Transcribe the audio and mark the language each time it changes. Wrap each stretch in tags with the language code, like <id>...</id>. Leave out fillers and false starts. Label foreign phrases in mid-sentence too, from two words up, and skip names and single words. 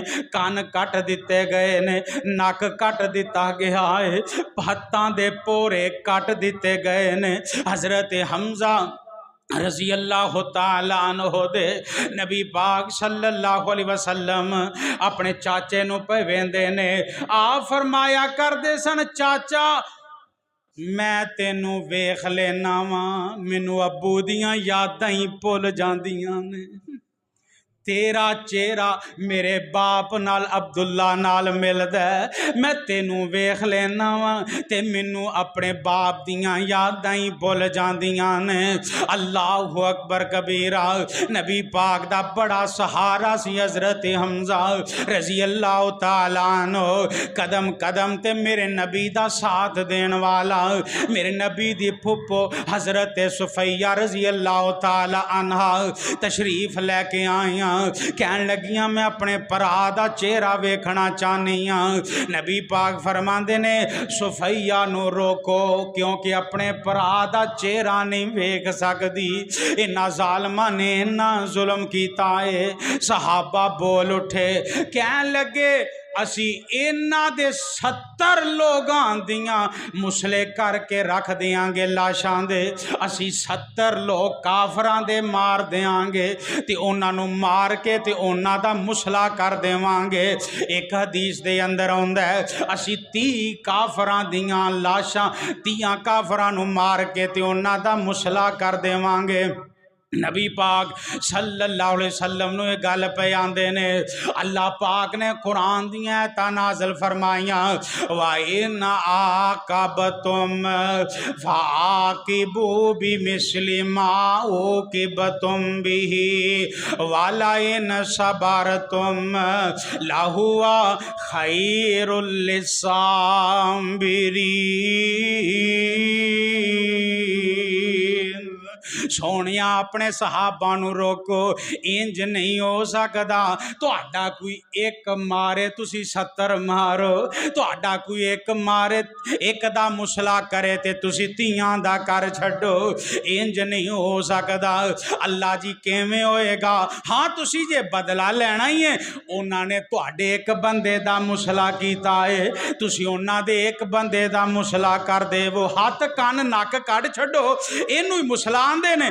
<pa>کان کٹ دیتے گئے نے، نک کٹ دیتا گیا ہے، ہتھاں دے پورے کٹ دیتے گئے نے۔ حضرت حمزہ</pa> <ar>رضی اللہ تعالی عنہ</ar> <pa>دے نبی پاک</pa> <ar>صلی اللہ علیہ وسلم</ar> <pa>اپنے چاچے نو پہ ویندے نے، آپ فرمایا کر دے سن چاچا میں تینوں ویکھ لینا واں، مینوں ابو دیاں یاداں ہی بھل جاندیاں نے، تیرا چہرہ میرے باپ نال عبداللہ نال ملدا ہے، میں تینوں ویکھ لینا وا تے مینوں اپنے باپ دیاں یاداں ہی بھل جاندیاں نے۔</pa> <ar>اللہ اکبر کبیرہ،</ar> <pa>نبی پاک دا بڑا سہارا سی حضرت حمزہ</pa> <ar>رضی اللہ تعالی عنہ،</ar> <pa>قدم قدم تے میرے نبی دا ساتھ دین والا، میرے نبی دی پھپھو حضرت صفیہ</pa> <ar>رضی اللہ تعالی عنہ</ar> <pa>تشریف لے کے آئیاں۔ کہن لگیاں میں اپنے بھرا دا چہرہ ویکھنا چاہنی ہاں۔ نبی پاک فرماندے نے صفیہ نو روکو، کیونکہ اپنے بھرا دا چہرہ نہیں ویکھ سکدی، انہاں ظالماں نے انہاں ظلم کیتا ہے۔ صحابہ بول اٹھے، کہن لگے اسی انہاں دے 70 لوگاں دیاں مسلے کر کے رکھ دیاں گے لاشاں دے، اسی 70 لوگ کافراں دے مار دیاں گے تے انہاں نو مار کے تے انہاں دا مسلا کر دیواں گے۔ ایک حدیث دے اندر ہوندا ہے اسی 30 کافراں دیاں لاشاں 30 کافراں نو مار کے تے انہاں دا مسلا کر دیواں گے۔ نبی پاک</pa> <ar>صلی اللہ علیہ وسلم</ar> <pa>نو یہ گل پہ آندے نے، اللہ پاک نے قرآن دیاں آیتاں نازل فرمائیاں،</pa> <ar>وَإِنْ عَاقَبْتُمْ فَعَاقِبُوا بِمِثْلِ مَا عُوقِبْتُمْ بِهِ وَلَئِنْ صَبَرْتُمْ لَهُوَ خَيْرٌ لِلصَّابِرِينَ۔</ar> <pa>سونیا اپنے صحابہ نو روکو، انج نہیں ہو سکدا تہاڈا کوئی ایک مارے تسی 70 مارو، تہاڈا کوئی ایک مارے ایک دا مسلا کرے تے تسی 30 دا کر چھڈو، انج نہیں ہو سکدا۔ اللہ جی کیویں ہوئے گا؟ ہاں تسی جے بدلہ لینا ہی ہے، انہاں نے تہاڈے ایک بندے دا مسلا کیتا ہے، تسی انہاں دے ایک بندے دا مسلا کر دے، وہ ہاتھ کان نک کڈ چھڈو، اینو ہی مسلا آندے نے۔</pa>